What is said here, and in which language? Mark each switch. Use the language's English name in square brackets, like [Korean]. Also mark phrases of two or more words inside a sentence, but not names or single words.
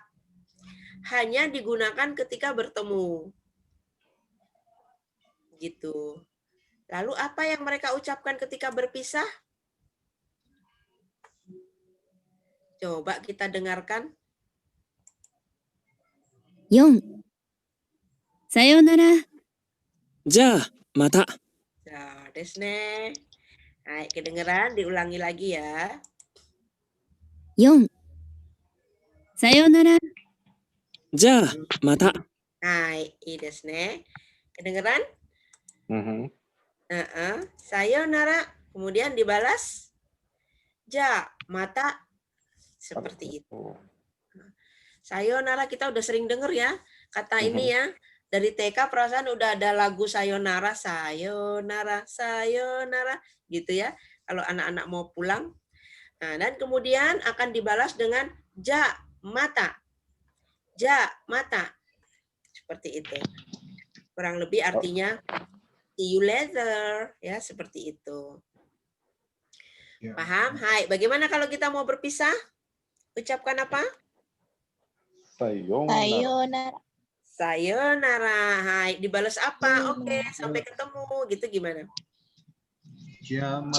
[Indonesian] Hanya digunakan ketika bertemu. Gitu. Lalu apa yang mereka ucapkan ketika berpisah? Coba kita dengarkan. [Japanese] 4、さよなら、じゃあ、また。 Nah, ですね. [Indonesian] Nah, kedengeran, diulangi lagi ya. [Japanese] 4、さよなら、じゃあ、また。 Nah, いいですね. Kedengeran? Mhm. [Indonesian] Sayonara. Kemudian dibalas. [Japanese] じゃあ、また. [Indonesian] Seperti itu. Oh. Sayonara kita udah sering denger ya. Kata ini ya. Dari TK perasaan udah ada lagu [Japanese] さよなら、さよなら、さよなら. [Indonesian] Gitu ya. Kalau anak-anak mau pulang. Nah, dan kemudian akan dibalas dengan [Japanese] じゃあ、また. じゃあ、また. [Indonesian] Seperti itu. Kurang lebih artinya [English] see you later. [Indonesian] Ya, seperti itu. Ya. Paham? Hai, bagaimana kalau kita mau berpisah? Ucapkan apa? Sayonara. Sayonara. Sayonara. Hai, dibalas apa? Oke, sampai ketemu. Gitu gimana? Jamata.